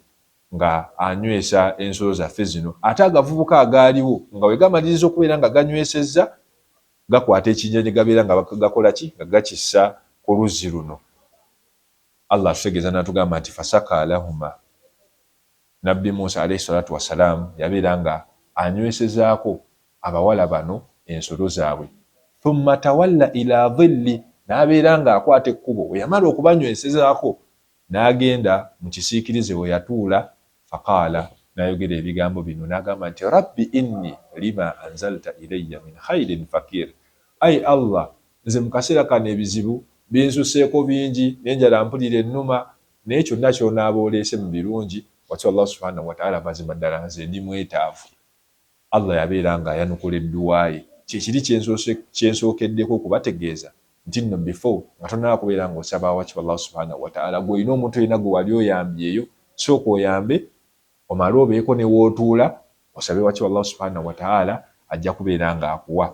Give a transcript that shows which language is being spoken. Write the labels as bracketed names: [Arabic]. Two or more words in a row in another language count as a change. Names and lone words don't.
[Ganda] Nga anywesa ensolo zaffe zino. Ate agavubuka agaaliwo nga we gamaliriza okubeera nga ganywesezza, gakwata ekinyonyi gabeera nga gakola ki? Nga gakissa ku luzzi luno. Allah atutegeeza n'atugamba nti [Arabic] فسقى لهما, [Ganda] Nabbi Musa [Arabic] عليه الصلاة والسلام [Ganda] yabeera nga anywesezaako abawala bano ensolo zaabwe. [Arabic] ثم تولى إلى الظل, [Ganda] n'abeera nga akwata ekkubo. We yamala okubanywesezaako n'agenda mu kisiikirize we yatuula, faqaala, n'ayogera ebigambo bino n'agamba nti [Arabic] رب إني لما أنزلت إلي من خير فقير. [Ganda] Ai Allah, nze mu kaseera kano ebizibu binsuseeko bingi, n'enjala mpulira ennuma, naye kyonna ky'onaaba oleese mu birungi wakiba Allah [Arabic] سبحانه وتعالى [Ganda] mazima ddala nze ndi mwetaavu. Allah yabeera nga ayanukula edduwa ye. Kyekiri kyensookeddeko okubategeeza nti nno before nga tonaba kubeera nga osaba wakiba Allah [Arabic] سبحانه وتعالى, [Ganda] gwe olina omuntu olina gwe wali oyambyeyo, sooka oyambe omale obeeko ne wootuula osabe wakiba Allah [Arabic] سبحانه وتعالى, [Ganda] ajja kubeera nga akuwa.